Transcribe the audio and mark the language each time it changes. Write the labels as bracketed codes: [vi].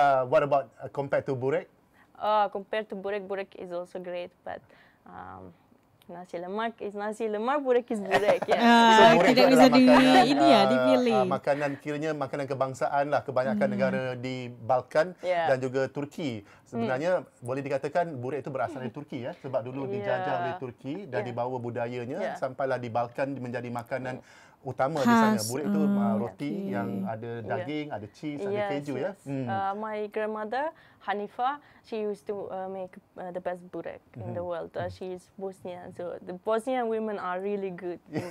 [en] What about compared to burek? Compared to burek is also great, but nasi lemak is nasi lemak, burek is burek. So, [ms] tidak bisa dipilih. Makanan kiranya makanan kebangsaan lah kebanyakan negara di Balkan dan juga Turki. Sebenarnya boleh dikatakan burik itu berasal dari Turki ya, sebab dulu dijajah oleh Turki dan dibawa budayanya sampailah di Balkan menjadi makanan utama di sana. Burik itu roti yang ada daging, ada cheese, ada keju ya. [en] My grandmother Hanifa, she used to make the best burek in the world. She is Bosnian, so the Bosnian women are really good.